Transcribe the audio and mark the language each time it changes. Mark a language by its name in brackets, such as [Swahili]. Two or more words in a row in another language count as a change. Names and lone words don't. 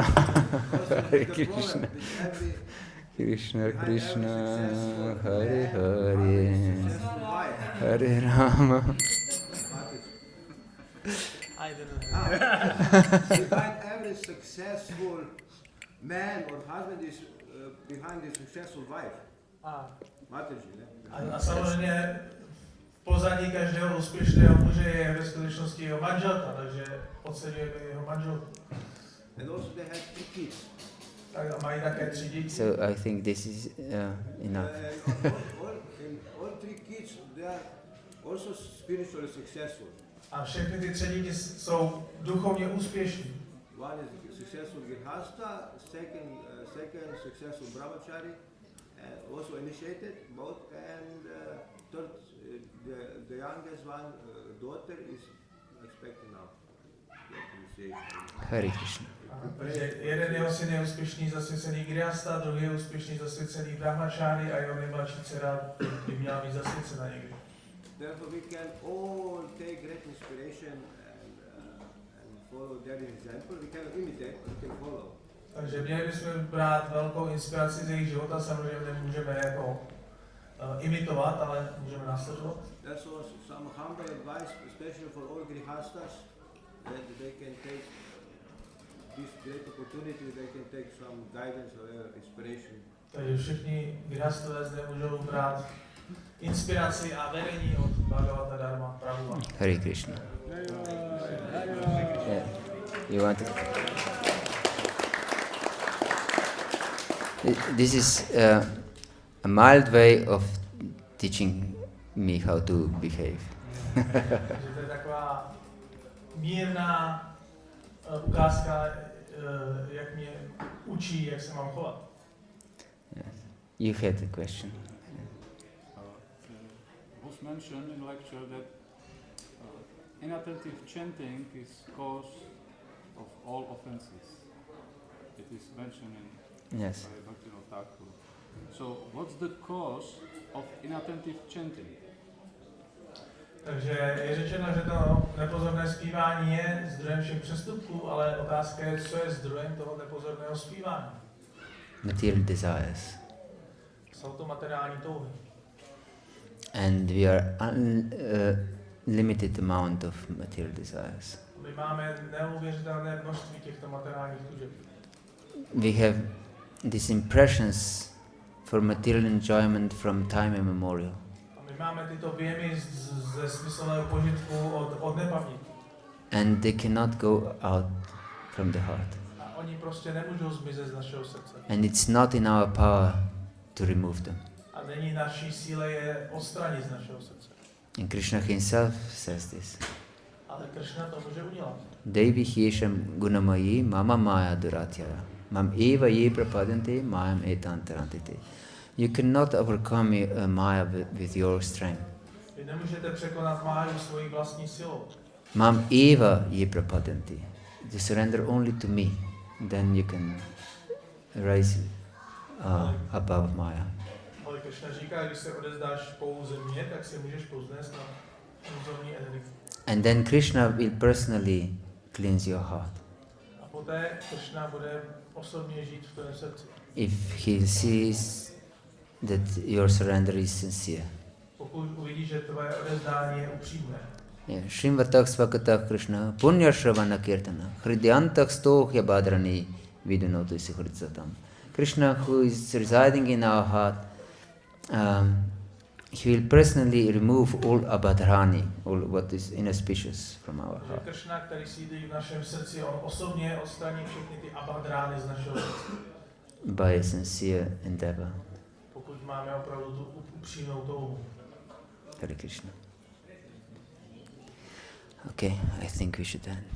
[Sanskrit] Hare Krishna. Krishna Krishna. Hare Hare. Hare Rama. [English] I don't know. Behind every successful man or husband is behind his successful wife. [Czech] Mataji, ne? A samozřejmě v pozadí každého úspěšného muže je ve skutečnosti jeho manželka, takže oceňujeme jeho manželku. [English] And also they have 3 kids. [Czech] Tak a mají také 3 děti. [English] So I think this is enough. All 3 kids, they are also spiritually successful. [Czech] A všechny ty 3 děti jsou duchovně úspěšní. [English] One is successful grihasta, second successful brahmachari, and also initiated both, and third, the youngest one, daughter, is expecting now initiation. Hare Krishna. [Czech] Takže jeden jeho syn je úspěšný zasvěcený grihasta, druhý je úspěšný zasvěcený brahmachari a jeho nejmladší dcera by měla být zasvěcena někdy. [English] Therefore we can all take great inspiration and follow their example. We cannot imitate, but we can follow. [Czech] Takže měli bychom brát velkou inspiraci z jejich života, samozřejmě nemůžeme jako imitovat, ale můžeme následovat. [English] That's also some humble advice, especially for all grihastas, that they can take this great opportunity, they can take some guidance or inspiration. [Czech] Takže všichni grihastové zde můžou brát inspiraci a vedení od Bhagavata-dharma Prabhu. [English] Hare Krishna. Yeah. You want to? This is a mild way of teaching me how to behave. [Czech] Takže to je taková mírná ukázka, jak mě učí, jak se mám chovat. [English] Yes. You had a question. It was mentioned in lecture that inattentive chanting is cause of all offenses. It is mentioned in Yes. Bhagavata-dharma dasa. So, what's the cause of inattentive chanting? [Czech] Takže je řečeno, že to nepozorné zpívání je zdrojem všech přestupků, ale otázka je, co je zdrojem toho nepozorného zpívání. [English] Material desires. [Czech] Jsou to materiální touhy. [English] And we are limited amount of material desires. [Czech] My máme neuvěřitelné množství těchto materiálních tužeb. [English] We have these impressions for material enjoyment from time immemorial. [Czech] A my máme tyto věmy ze smyslného požitku od nepaměti. [English] And they cannot go out from the heart. [Czech] A oni prostě nemůžou zmizet z našeho srdce. [English] And it's not in our power to remove them. [Czech] A není naší síle je odstranit z našeho srdce. [English] And Krishna himself says this. [Czech] Ale Krishna to může udělat. [Sanskrit] Devi hiesham gunamayi mama maya duratyaya. Mam eva ye prapadanti mayam etantarantite. [English] You cannot overcome maya with your strength. [Czech] Vy nemůžete překonat máju svojí vlastní silou. [Sanskrit] Mam eva ye prapadanti. [English] You surrender only to me. Then you can rise above Maya. [Czech] Ale Krishna říká, když se odezdáš pouze mě, tak se můžeš povznést na iluzorní energii. [English] And then Krishna will personally cleanse your heart. [Czech] A poté Krishna bude osobně žít v tvém srdci. [English] If he sees that your surrender is sincere. [Czech] Pokud uvidí, že tvoje odezdání je upřímné. [Sanskrit] Shrimvatah svakatah Krishna punya shravana kirtana hridyantah stohya badrani vidunotu sikhritsatam. [English] Krishna, who is residing in our heart, he will personally remove all abadhrani, all what is inauspicious from our heart. [Czech] Krishna, který sídlí v našem srdci, on osobně odstraní všechny ty abadrány z našeho srdce. [English] By a sincere endeavor. [Czech] Pokud máme opravdu tu upřímnou touhu. [English] Hare Krishna. Okay, I think we should end.